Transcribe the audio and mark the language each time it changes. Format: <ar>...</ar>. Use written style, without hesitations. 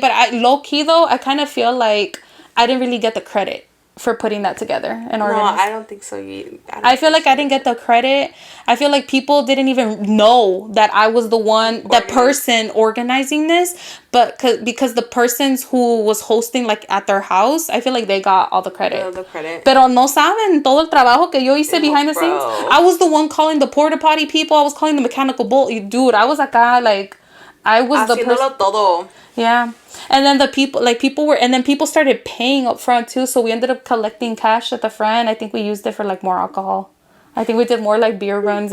<en>But low-key though, I kind of feel like I didn't really get the credit for putting that together and organizing. No, I don't think so. I feel like I didn't get the credit. I feel like people didn't even know that I was the one, the person organizing this. But because the persons who was hosting like at their house, I feel like they got all the credit. All the credit.</en> <es>Pero no saben todo el trabajo que yo hice</es> <en>behind the scenes. I was the one calling the porta potty people. I was calling the mechanical bull. Dude, I was acá like... I was the person.</en> <es>Todo.</es> <en>Yeah. And then people started paying up front too. So we ended up collecting cash at the front. I think we used it for like more alcohol. I think we did more like beer runs.</en>